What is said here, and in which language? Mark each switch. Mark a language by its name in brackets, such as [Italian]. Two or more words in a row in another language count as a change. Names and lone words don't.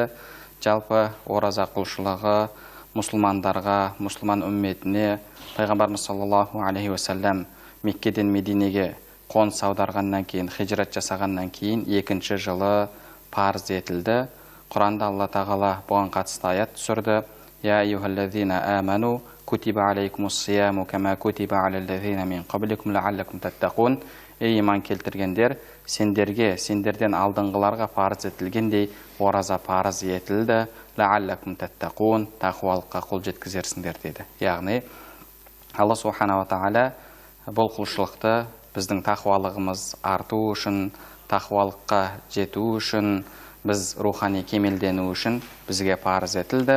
[Kazakh] Жалпы ораза құлшылығы мұсылмандарға, мұсылман үмметіне пайғамбарымыз [Arabic] صلى الله عليه وسلم [Kazakh] Меккеден Мединеге қоныс аударғаннан кейін, хижрат жасағаннан кейін екінші жылы парыз етілді. Құранда Алла Тағала бұған қатысты аят түсірді. [Arabic] يا أيها الذين آمنوا كتب عليكم الصيام كما كتب على الذين من قبلكم لعلكم تتقون. [Kazakh] Ей иман келтіргендер, сендерден алдыңғыларға парыз етілгендей ораза парыз етілді. [Arabic] لعلكم تتقون, [Kazakh] тақуалыққа қол жеткізерсіңдер деді. Яғни Алла субханала тағала бұл құлшылықты біздің тақуалығымыз арту үшін, тақуалыққа жету үшін, біз рухани кемелдену үшін бізге парыз етілді.